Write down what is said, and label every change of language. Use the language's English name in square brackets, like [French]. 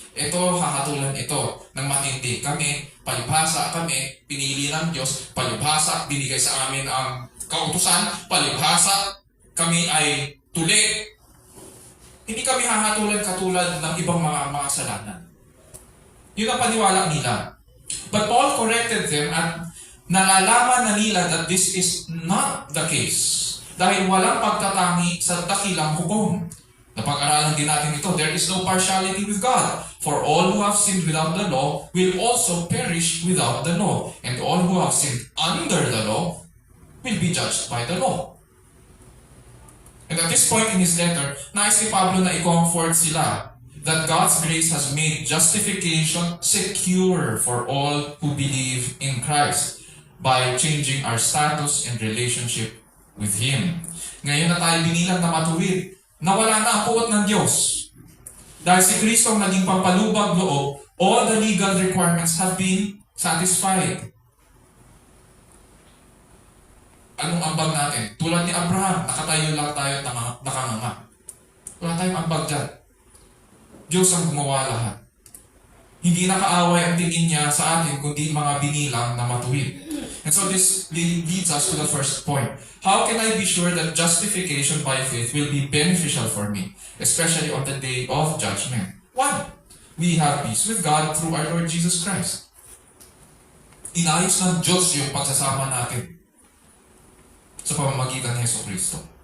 [Filipino] Ito, hahatulan ito ng matindi. Kami, palibhasa kami, pinili ng Diyos, palibhasa, binigay sa amin ang kautusan, palibhasa, kami ay tuli. Hindi kami hahatulan katulad ng ibang mga makasalanan. Yun ang paniwala nila. [English] But Paul corrected them [Filipino] at nalalaman na nila [English] that this is not the case. [Filipino] Dahil walang pagtatangi sa dakilang hukom. Napag-aralan din natin ito, [English] there is no partiality with God. For all who have sinned without the law will also perish without the law. And all who have sinned under the law will be judged by the law. And at this point in his letter, [Filipino] nais ni Pablo na i-comfort sila [English] that God's grace has made justification secure for all who believe in Christ by changing our status and relationship with Him. [Filipino] Ngayon na tayo binilang na matuwid, nawala na ang puot ng Diyos. Dahil si Kristo ang naging pampalubag loob, [English] all the legal requirements have been satisfied. [Filipino] Anong ambag natin? Tulad ni Abraham, nakatayo lang tayo at nakanganga. Wala tayong ambag dyan. Diyos ang gumawa lahat. Hindi nakaaway ang tingin niya sa atin kundi mga binilang na matuwid. [English] And so this leads us to the first point. How can I be sure that justification by faith will be beneficial for me, especially on the day of judgment? 1. We have peace with God through our Lord Jesus Christ. [Filipino] Inayos ng Diyos yung pagsasama natin sa pamamagitan ni Yesu Cristo.